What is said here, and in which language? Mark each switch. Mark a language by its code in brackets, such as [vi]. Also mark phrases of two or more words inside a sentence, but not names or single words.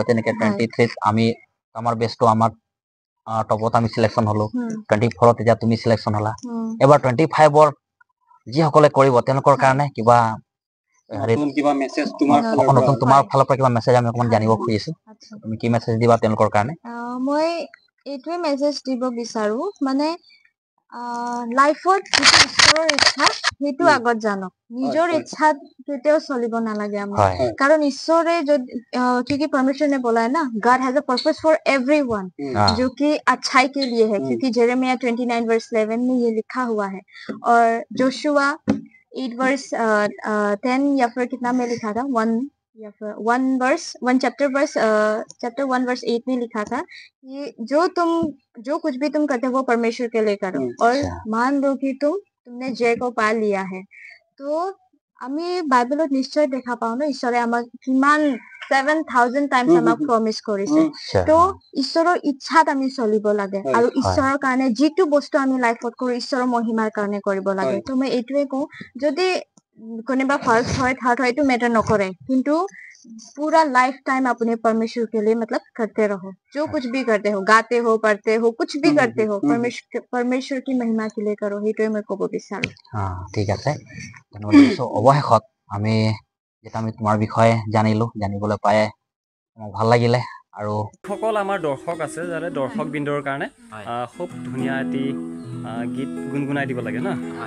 [as] তেনেকে 23 আমি আমাৰ বেষ্টটো আমাৰ টপত আমি চিলেকশ্যন হলো, 24 এতিয়া তুমি চিলেকশ্যন হলা, এবাৰ 25 যিসকলে কৰিব তেওঁলোকৰ কাৰণে কিবা নতুন তোমাৰ ফালৰ পৰা কিবা মেছেজ আমি অকমান জানিব খুজিছো, তুমি কি মেছেজ দিবা তেওঁলোকৰ কাৰণে? মই এইটোৱে মেছেজ দিব বিচাৰো, মানে লাইফত যিটো ঈশ্বৰৰ ইচ্ছা সেইটো আগত জানক, নিজৰ ইচ্ছাত কেতিয়াও চলিব নালাগে আমি। [hi] कारण ईश्वर क्योंकि परमेश्वर ने बोला है ना, [en] God has a purpose for everyone, [hi] जो कि अच्छाई के लिए है, क्योंकि जेरेमिया 29:11 में ये लिखा हुआ है। और जोशुआ 8:10 या फिर कितना में लिखा था, 1 चैप्टर 1:8 में लिखा था कि जो कुछ भी तुम करते हो वो परमेश्वर के लिए करो, और मान लो कि तुमने जय को पा लिया है। [as] तो আমি বাইবেলত নিশ্চয় দেখা পাওঁ ন, ঈশ্বৰে আমাক কিমান 7,000 টাইমছ আমাক প্ৰমিছ কৰিছে। তো ঈশ্বৰৰ ইচ্ছাত আমি চলিব লাগে, আৰু ঈশ্বৰৰ কাৰণে যিটো বস্তু আমি লাইফত কৰো ঈশ্বৰৰ মহিমাৰ কাৰণে কৰিব লাগে। তো মই এইটোৱে কওঁ, যদি কোনোবা ফাৰ্ষ্ট হয় থাৰ্ড হয় এইটো মেটাৰ নকৰে, কিন্তু [hi] पूरा [en] life time [hi] अपने परमेश्वर के लिए मतलब करते रहो, जो कुछ भी करते हो, गाते हो, पढ़ते हो, कुछ भी करते हो, परमेश्वर की महिमा के लिए करो, [as] সেইটোৱে মই ক'ব বিচাৰো। ঠিক আছে, ধন্যবাদ। অৱশেষত আমি যেটা আমি তোমাৰ বিষয়ে জানিবলৈ পাই মোৰ ভাল লাগিলে। আৰু সকল আমাৰ দৰ্শক আছে, যাতে দৰ্শক বৃন্দৰ কাৰণে খুব ধুনীয়া এটি গীত গুণগুণাই দিব লাগে ন।